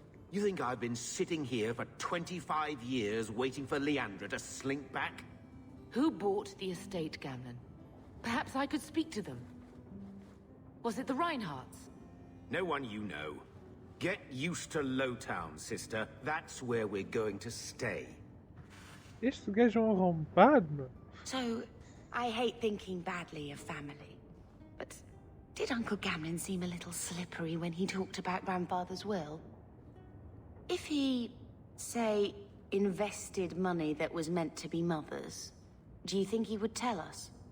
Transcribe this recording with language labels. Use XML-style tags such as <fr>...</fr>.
<en>You think I've been sitting here for 25 years waiting for Leandra to slink back? Who bought the estate, Gamlen? Perhaps I could speak to them. Was it the Reinhardts? No one you know. Get used to Lowtown, sister. That's where we're going to stay.</en> <pt>Este gajo é um arrombado, meu.</pt> <en>So, I hate thinking badly of family. But did Uncle Gamlen seem a little slippery when he talked about Grandfather's will? If he, say, invested money that was meant to be Mother's, do you think he would tell us?</en>